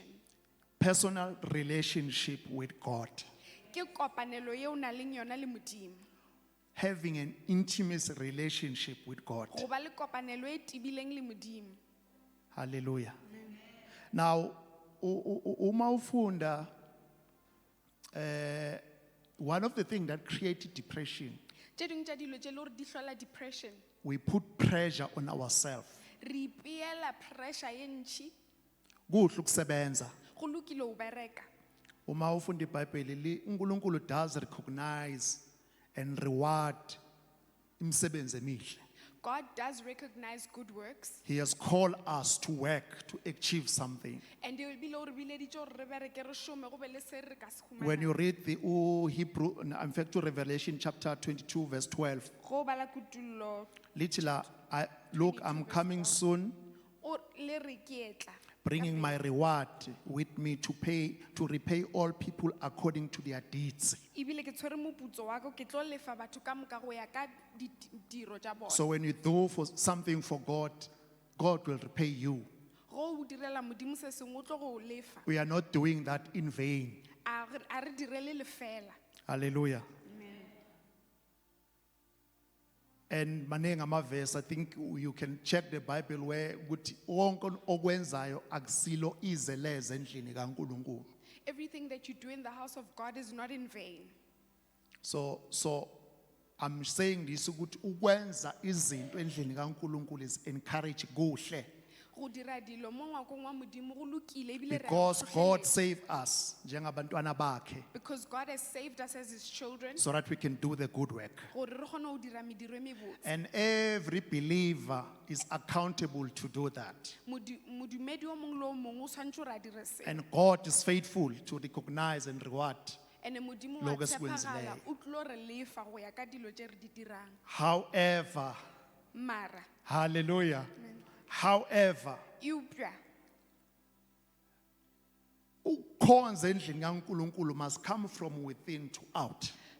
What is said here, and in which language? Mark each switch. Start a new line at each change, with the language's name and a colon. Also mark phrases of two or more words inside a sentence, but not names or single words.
English: Personal relationship with God.
Northern Sotho: Ke kopanelo ye o na leng yona le modimo.
English: Having an intimate relationship with God.
Northern Sotho: Go ba le kopanelo e tibileng le modimo.
Zulu: Hallelujah. Now, uma ufunda,
English: one of the things that created depression,
Northern Sotho: Tše dingwe tša dilo tše le gore di hlola depression.
English: we put pressure on ourselves.
Northern Sotho: Re ipeela pressure ye ntšhi.
Zulu: Kuhle ukusebenza.
Northern Sotho: Go lokile o bereka.
Zulu: Uma ufunda iBhayibheli, uNkulunkulu
English: does recognize and reward
Zulu: imisebenzi emihle.
English: God does recognize good works. He has called us to work to achieve something.
Northern Sotho: And e bile o re bileditše gore re bereke re šome go be le se re ka se
English: When you
Northern Sotho: humanang.
English: read the Hebrew, in fact, to Revelation chapter 22, verse 12,
Northern Sotho: Go bala kutullo
English: literally, look, I'm coming soon,
Northern Sotho: o le re ke etla.
English: bringing my reward with me to repay all people according to their deeds.
Northern Sotho: Ebile ke tshwere moputso wa ka ke tlo lefa batho ka moka go ya ka ditiro tša bona.
English: So when you do something for God, God will repay you.
Northern Sotho: Go o direla modimo se sengwe o tlo go o lefa.
English: We are not doing that in vain.
Northern Sotho: A re direle lefela. Hallelujah. Amen.
Zulu: And maningi amavesi,
English: I think you can check the Bible where
Zulu: ukuthi wonke okwenzayo akusilo izeleze endlini kaNkulunkulu.
English: Everything that you do in the house of God is not in vain. So I'm saying this
Zulu: ukuthi ukwenza izinto endlini kaNkulunkulu
English: is encourage kuhle
Northern Sotho: Go dira dilo mo ngwakong wa modimo go lokile ebile re a
English: because
Northern Sotho: go
English: God
Northern Sotho: hlohleletsa.
English: saved us
Zulu: njengabantwana bakhe
English: Because God has saved us as his children so that we can do the good work.
Northern Sotho: gore re kgone go dira mediro e mebotse.
English: And every believer is accountable to do that.
Northern Sotho: Modumedi o mongwe le o mongwe o tshwanetse gore a dire se.
English: And God is faithful to recognize and reward.
Northern Sotho: Ene modimo wa Lo ke se tshepagala
Zulu: kwenzileyo.
Northern Sotho: o tlo re lefa go ya ka dilo tše re di dirang.
English: However,
Northern Sotho: Mara
English: hallelujah. However,
Northern Sotho: eupša
Zulu: ukukhonza endlini kaNkulunkulu
English: must come from within to out.